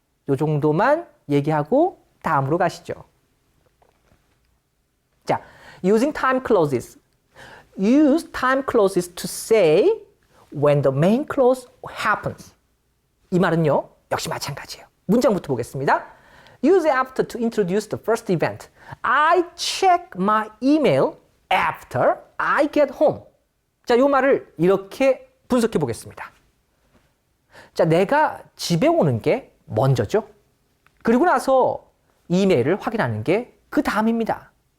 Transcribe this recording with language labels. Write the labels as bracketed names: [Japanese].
[Korean] 이 정도만 얘기하고 다음으로 가시죠. [English] 자, using time clauses. Use time clauses to say when the main clause happens. [Korean] 이 말은요, 역시 마찬가지예요. 문장부터 보겠습니다. [English] Use after to introduce the first event. I check my email after I get home. [Korean] 자, 이 말을 이렇게 분석해 보겠습니다. 자, 내가 집에 오는 게 먼저죠. 그리고 나서 이메일을 확인하는 게 그 다음입니다.